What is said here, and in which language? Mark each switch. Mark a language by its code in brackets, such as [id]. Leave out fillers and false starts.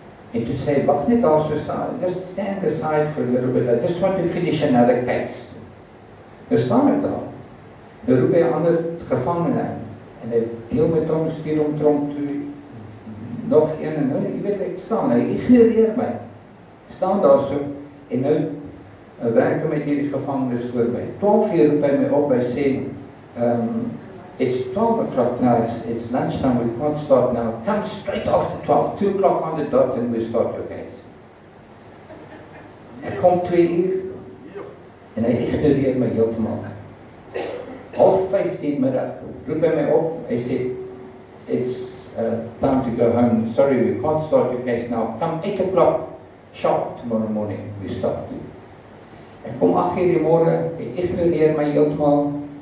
[af] En toe sê hy, wag net daar so staan, [en] just stand aside for a little bit, I just want to finish another case. [af] Nou staan ek daar. Nou roep hy 'n ander gevangene en hy deel met hom, stuur hom tronk toe, nog een en nou, jy weet ek staan, hy ignoreer my. Staan daar so en nou werk met hierdie gevangenes voor my. 12 uur roep hy my op, hy sê, [en] it's 12 o'clock now, it's lunchtime, we can't start now. Come straight after 12, 2 o'clock on the dot and we start your case. [af] Ek kom 2 uur en hy ignoreer my heeltemal. 4:30 middag roep hy my op, hy sê, [en] it's time to go home, sorry we can't start your case now, come 8 o'clock sharp tomorrow morning, we start. [af] Ek kom 8 uur die môre, hy ignoreer my heeltemal.